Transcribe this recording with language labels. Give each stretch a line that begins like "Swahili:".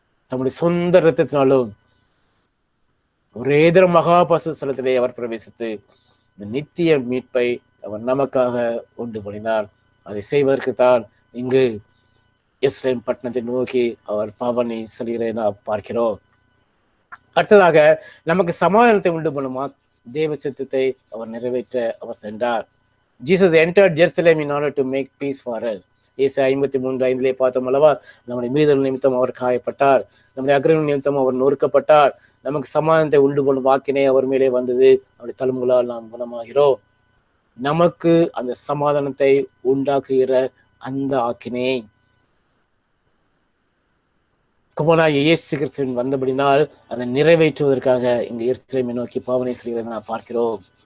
Tamil: தம்முடைய சொந்த இரத்தத்தினாலும் ஒரே தரம் மகா பரிசுத்த ஸ்தலத்திலே அவர் பிரவேசித்து இந்த நித்திய மீட்பை அவர் நமக்காக உண்டு பண்ணினார். அதை செய்வதற்கு தான் இங்கு எருசலேம் பட்டணத்தை நோக்கி அவர் பவனி செல்கிறதை நாம் பார்க்கிறோம். அடுத்ததாக நமக்கு சமாதானத்தை உண்டு பண்ணுமா தேவ சித்தத்தை அவர் நிறைவேற்ற அவர் சென்றார்.
English: Jesus entered Jerusalem in order to make peace for us.
Tamil: ஏசாயா 53:5 பார்த்தோம் அல்லவா, நம்முடைய மீறுதல் நிமித்தம் அவர் காயப்பட்டார், நம்முடைய அக்கிரமம் நிமித்தம் அவர் நொறுக்கப்பட்டார், நமக்கு சமாதானத்தை உண்டு பண்ணும் வாக்கினை அவர் மேலே வந்தது, அவருடைய தழும்புகளால் நாம் குணமாகிறோம். நமக்கு அந்த சமாதானத்தை உண்டாக்குகிற அந்த ஆக்கினை குமாரனாகிய இயேசு கிறிஸ்துவின் வந்தபடினால் அதை நிறைவேற்றுவதற்காக இங்கு எருசலேமை நோக்கி பாவனை செய்கிறதை நாம் பார்க்கிறோம்.